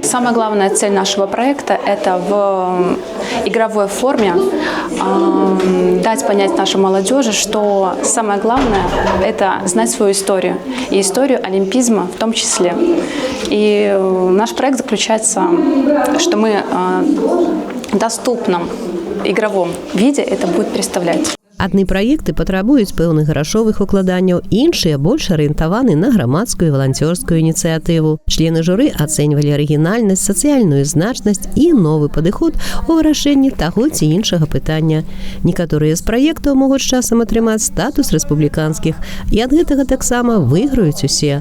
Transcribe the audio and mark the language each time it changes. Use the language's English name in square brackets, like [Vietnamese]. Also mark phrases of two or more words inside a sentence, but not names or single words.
[Russian] Самая главная цель нашего проекта – это в игровой форме дать понять нашей молодежи, что самое главное – это знать свою историю, и историю олимпизма в том числе. И наш проект заключается, что мы в доступном игровом виде это будет представлять. [Belarusian] Адны праекты патрабуюць пэўных грашовых укладанняў, іншыя больш арыентаваны на грамадскую і валанцёрскую ініцыятыву. Члены журы ацэньвалі арыгінальнасць, сацыяльную значнасць і новы падыход у вырашэнні таго ці іншага пытання. Некаторыя з праектаў могуць часам атрымаць статус рэспубліканскіх, і ад гэтага таксама выйграюць усе.